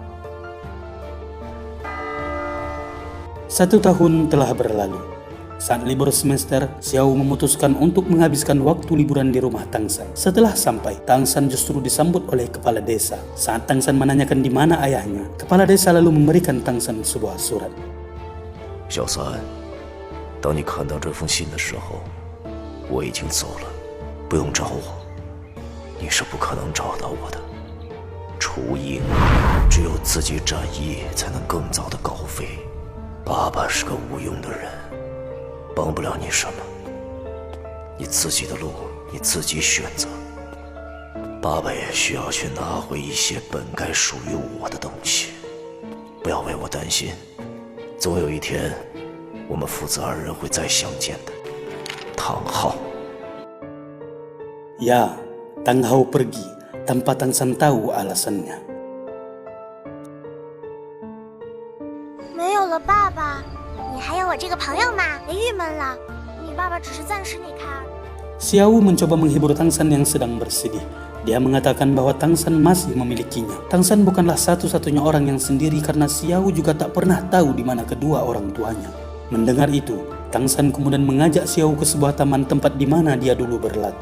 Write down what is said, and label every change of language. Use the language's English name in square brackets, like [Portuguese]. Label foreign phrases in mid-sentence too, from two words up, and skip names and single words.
[Indonesian] 1 tahun telah berlalu. Saat libur semester, Xiao memutuskan untuk menghabiskan waktu liburan di rumah Tang San. Setelah sampai, Tang San justru disambut oleh kepala desa. Saat Tang San menanyakan di mana ayahnya, kepala desa lalu memberikan Tang San sebuah surat. [Chinese] 小三，当你看到这封信的时候，我已经走了，不用找我，你是不可能找到我的。雏鹰只有自己展翼，才能更早的高飞。爸爸是个无用的人。帮不了你什么，你自己的路你自己选择。爸爸也需要去拿回一些本该属于我的东西，不要为我担心，总有一天，我们父子2人会再相见的。唐昊。 [Indonesian] Ya, Tang Hao pergi tanpa Tang San tahu alasannya. [Chinese] 没有了爸爸。你还有我这个朋友吗？别郁闷了，你爸爸只是暂时离开。 [Indonesian] Xiao mencoba menghibur Tang San yang sedang bersedih. Dia mengatakan bahwa Tang San masih memilikinya. Tang San bukanlah satu-satunya orang yang sendiri karena Xiao juga tak pernah tahu di mana kedua orang tuanya. Mendengar itu, Tang San kemudian mengajak Xiao ke sebuah taman tempat di mana dia dulu berlatih.